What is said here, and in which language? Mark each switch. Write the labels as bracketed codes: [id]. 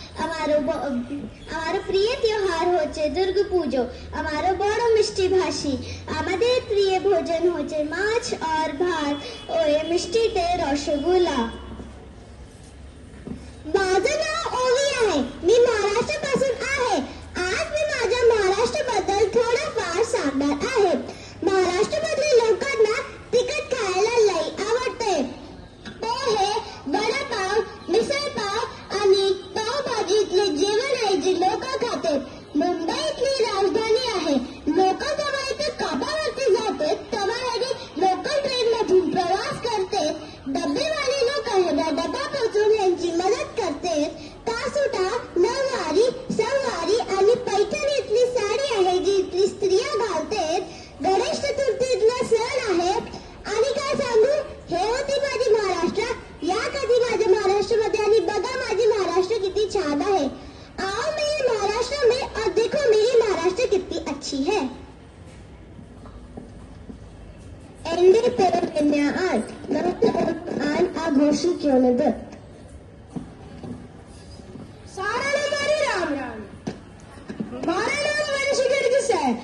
[bn] আমার প্রিয় त्योहार হচ্ছে দুর্গাপুজো। আমার বড় মিষ্টি ভাষী। আমাদের প্রিয় ভোজন হচ্ছে মাছ আর ভাত ও মিষ্টিতে রসগোল্লা। [mr] माझं नाव ओवी आहे। मी महाराष्ट्रापासून आहे। आज मी माझ्या महाराष्ट्राबद्दल थोडंफार सांगणार आहे। महाराष्ट्रामधील लोकांना तिखट खायला लई आवडते। पोहे, वडापाव, मिसळपाव आणि पावभाजीतले जेवण आहे जे लोक खातात। मुंबई इथली राजधानी आहे। लोक जेव्हा इथे कामावरती जातात तेव्हा हे लोकल ट्रेनमधून प्रवास करतात। डबेवाले लोक ह्यांना डबा पोहोचवून यांची मदत करतात। कासुटा, नऊवारी, सहावारी आणि पैठणी इथली साडी आहे जी इथली स्त्रिया घालतात। गणेश चतुर्थीतला सण आहे। आणि काय सांगू, हे होती माझी महाराष्ट्र। या कधी माझ्या महाराष्ट्रामध्ये आणि बघा माझी महाराष्ट्र किती छान आहे। [hi] आओ मेरे महाराष्ट्र में और देखो मेरी महाराष्ट्र कितनी अच्छी है। [ml] എന്റെ പിറന്നാൾ ഞാൻ ആഘോഷിക്കുന്നത്। [hi] सारा मारी राम राम। हमारा नाम वंशीगढ़ से।